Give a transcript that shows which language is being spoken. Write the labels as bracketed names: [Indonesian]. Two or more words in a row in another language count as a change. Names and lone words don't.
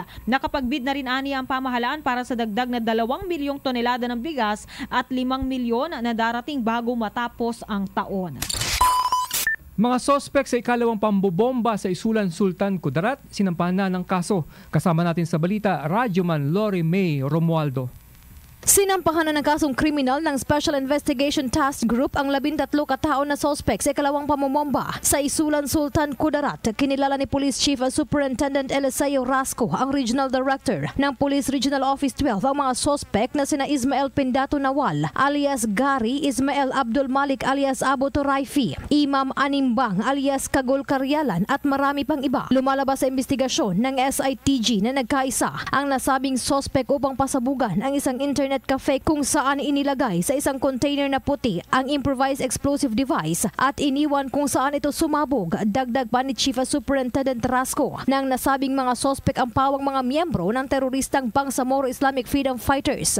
[Filipino] Nakapagbid na rin ani ang pamahalaan para sa dagdag na 2 milyong tonelada ng bigas at 5 milyon na darating bago matapos ang taon. Mga sospek sa ikalawang pambobomba sa Isulan Sultan Kudarat, sinampahan na ng kaso. Kasama natin sa balita, Rajuman Lori May Romualdo. Sinampahan na ng kasong kriminal ng Special Investigation Task Group ang 13 katao na sospek sa ikalawang pamomomba sa Isulan Sultan Kudarat. Kinilala ni Police Chief Superintendent Eliseo Rasco, ang [English] Regional Director [Filipino] ng Police Regional Office 12, ang mga sospek na sina Ismael Pindato Nawal alias Gary, Ismael Abdul Malik alias Abo Toraifi, Imam Animbang alias Kagol Karyalan at marami pang iba. Lumalabas sa investigasyon ng SITG na nagkaisa ang nasabing sospek upang pasabugan ang isang [English] internet cafe [Filipino] kung saan inilagay sa isang container na puti ang [English] improvised explosive device [Filipino] at iniwan kung saan ito sumabog. Dagdag pa ni Chief Superintendent Rasco ng nasabing mga sospek ang pawang mga miyembro ng teroristang Bangsamoro Islamic Freedom Fighters.